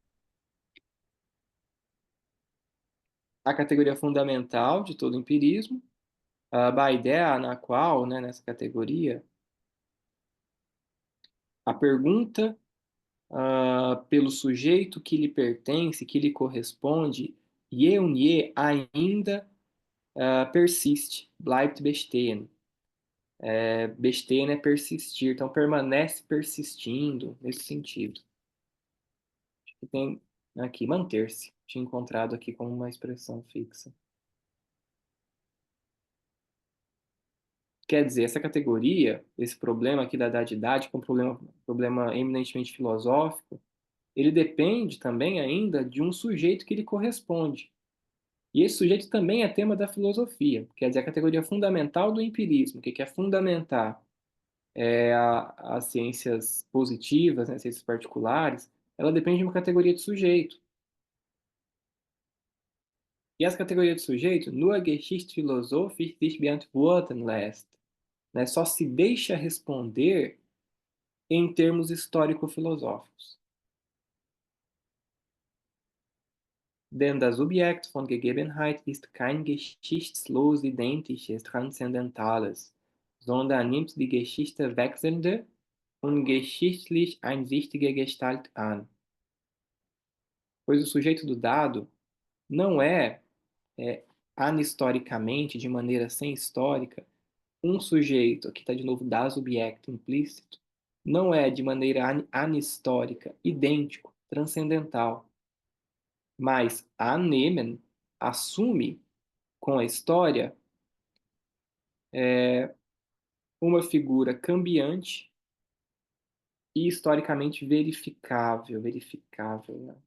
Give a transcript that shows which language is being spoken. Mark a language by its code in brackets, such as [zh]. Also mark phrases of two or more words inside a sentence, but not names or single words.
[pt] A categoria fundamental de todo empirismo, a ideia na qual, né, nessa categoria, a pergunta pelo sujeito que lhe pertence, que lhe corresponde, [de] je und je [pt] ainda persiste, [de] bleibt bestehen. [pt] Bestehen é persistir, então permanece persistindo nesse sentido. Acho que tem aqui, manter-se. Tinha encontrado aqui como uma expressão fixa. Quer dizer, essa categoria, esse problema aqui da dadidade, que é um problema eminentemente filosófico, ele depende também ainda de um sujeito que lhe corresponde. E esse sujeito também é tema da filosofia, quer dizer, a categoria fundamental do empirismo, que é fundamentar as ciências positivas, né, as ciências particulares, ela depende de uma categoria de sujeito. E essa categoria de sujeito, [de] nur geschichtsphilosophisch sich beantworten lässt, [pt] né? Só se deixa responder em termos histórico-filosóficos. [de] Denn das Subjekt von Gegebenheit ist kein geschichtslos identisches Transzendentales, sondern nimmt die Geschichte wechselnde und geschichtlich einsichtige Gestalt an. [pt] Pois o sujeito do dado não é anistoricamente, de maneira sem histórica, um sujeito, aqui está de novo [de] das subject [pt] implícito, não é de maneira anistórica, idêntico, transcendental, mas annehmen assume com a história uma figura cambiante e historicamente verificável, né?